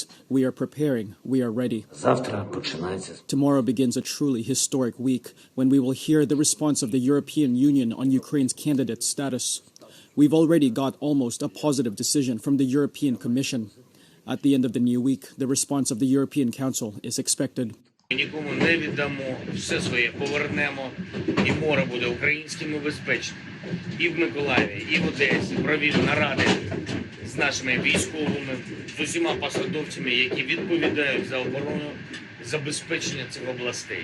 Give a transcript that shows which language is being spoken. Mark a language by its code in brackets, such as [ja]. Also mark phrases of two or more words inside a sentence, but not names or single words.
[en] We are preparing, we are ready. Tomorrow begins a truly historic week when we will hear the response of the European Union on Ukraine's candidate status. We've already got almost a positive decision from the European Commission. At the end of the new week, the response of the European Council is expected. [uk] Нікому не віддамо, все своє повернемо, і море буде українським і безпечним. І в Миколаєві, і в Одесі провів наради з нашими військовими, з усіма посадовцями, які відповідають за оборону, забезпечення цих областей.